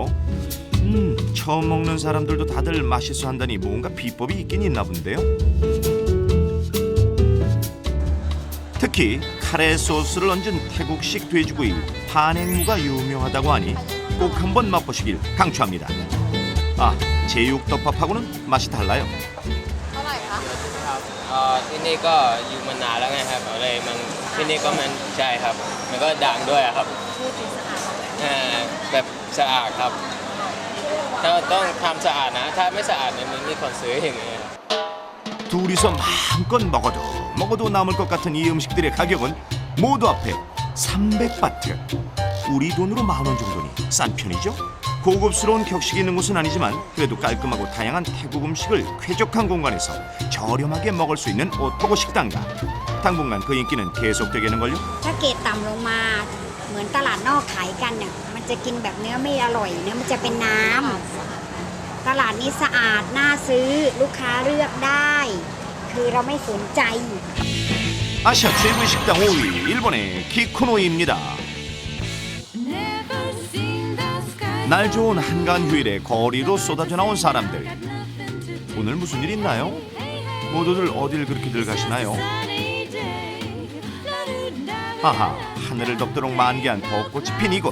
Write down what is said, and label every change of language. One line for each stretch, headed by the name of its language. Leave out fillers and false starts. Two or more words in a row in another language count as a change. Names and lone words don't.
Korean: 처음 먹는 사람들도 다들 맛있어 한다니 뭔가 비법이 있긴 있나 본데요. 특히 카레 소스를 얹은 태국식 돼지구이 파냉무가 유명하다고 하니 꼭 한번 맛보시길 강추합니다. 아, 제육덮밥하고는 맛이 달라요.
Thai: ที่นี่ก็อยู่มานานแล้วไงครับเลยมันที่นี่ก็มันใช่ครับมันก็ดังด้วยครับแบบสะอาดครับถ้าต้องทำสะอาดนะถ้าไม่สะอาดเนี่ยมันไม่มีคนซื้ออย่างเงี้ย
Korean: 둘이서 마음껏 먹어도 남을 것 같은 이 음식들의 가격은 모두 합해 300바트. 우리 돈으로 10,000원 정도니 싼 편이죠. 고급스러운 격식이 있는 곳은 아니지만 그래도 깔끔하고 다양한 태국 음식을 쾌적한 공간에서 저렴하게 먹을 수 있는 오토고 식당가. 당분간 그 인기는 계속되겠는걸요.
Thai: ถ้าเกรดต่ำลงมาเหมือนตลาดนอกขายกันเนี่ยมันจะกินแบบเนื้อไม่อร่อยเนื้อมันจะเป็นน้ำตลาดนี้สะอาดน่าซื้อลูกค้าเลือกได้คือเราไม่สนใจ
Korean: 아시아 최고의 식당 5위 일본의 키쿠노이입니다. 날 좋은 한가한 휴일에 거리로 쏟아져 나온 사람들. 오늘 무슨 일 있나요? 모두들 어딜 그렇게들 가시나요? 아하, 하늘을 덮도록 만개한 벚꽃이 핀 이곳.